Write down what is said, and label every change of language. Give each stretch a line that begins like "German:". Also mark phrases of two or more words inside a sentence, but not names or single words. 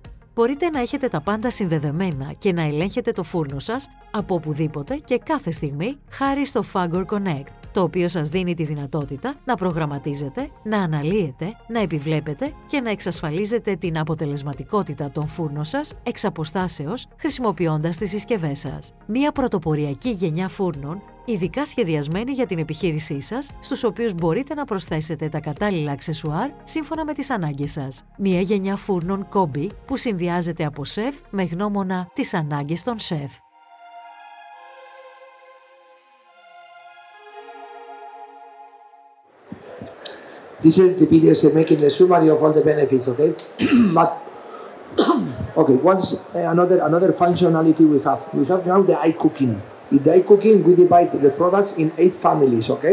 Greek: Μπορείτε να έχετε τα πάντα συνδεδεμένα και να ελέγχετε το φούρνο σας από οπουδήποτε και κάθε στιγμή χάρη στο Fagor Connect, το οποίο σας δίνει τη δυνατότητα να προγραμματίζετε, να αναλύετε, να επιβλέπετε και να εξασφαλίζετε την αποτελεσματικότητα των φούρνων σας εξ αποστάσεως χρησιμοποιώντας τις συσκευές σας. Μία πρωτοποριακή γενιά φούρνων, ειδικά σχεδιασμένη για την επιχείρησή σας, στους οποίους μπορείτε να προσθέσετε τα κατάλληλα αξεσουάρ σύμφωνα με τις ανάγκες σας. Μία γενιά φούρνων κόμπι που συνδυάζεται από σεφ με γνώμονα τις ανάγκες των σεφ.
English: This is the videos making the summary of all the benefits, okay? But okay, what's another functionality we have? We have now the iCooking. In the iCooking, we divide the products in 8 families, okay?